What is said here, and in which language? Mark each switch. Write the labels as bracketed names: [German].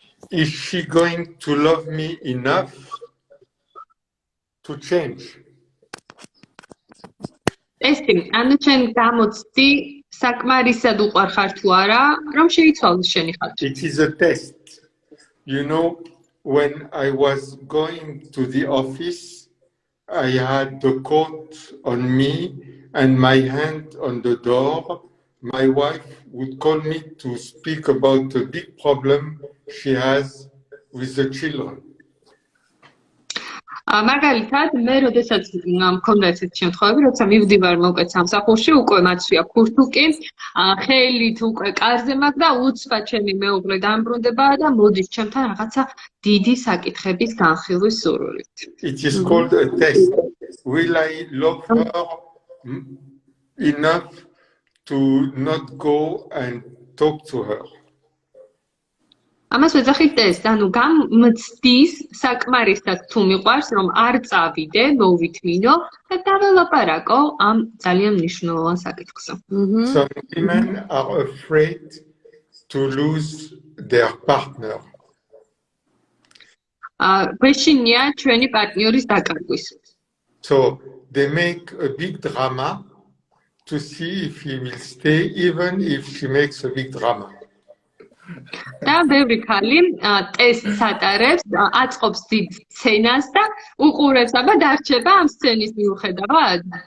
[English] Is she going to love me enough to change? Testing. And then [Georgian] გამოცდი საკმარისად უყვარხარ თუ არა, რომ შეიცვალოს შენი ხალხი. [English] It is a test. You know, when I was going to the office, I had the coat on me and my hand on the door. My wife would call me to speak about a big problem she has with the children. [Georgian] მაგალითად, მე როდესაც მქონდა ესეთი შემთხვევები, როცა მივდივარ მოკეთ სამსახურში, უკვე მაცვია ქურთუკი, ხელით უკვე კარზე მაქვს და უცბად ჩემი მეუღლე დამბრუნდება და მოდის ჩემთან რაღაცა დიდი საკითხების განხილვის სურვილით. [English] It is called a test. Will I love her enough to not go and talk to her? [Georgian] ამას ვეძახით ტესტ, ანუ გამცდის საკმარისად თუ მიყვარს, რომ არ წავიდე, მოვითმინო და დაველაპარაკო ამ ძალიან მნიშვნელოვან საკითხზე. [English] Some women are afraid to lose their partner. [Georgian] გვეშინია ჩვენი პარტნიორის დაკარგვის. [English] So they make a big drama to see if he will stay, even if she makes a big drama. [Georgian] და ბევრი ქალი ტესტს ატარებს, აწყობს დიდ სცენას და უყურებს, აბა დარჩება ამ სცენის მიუხედავად.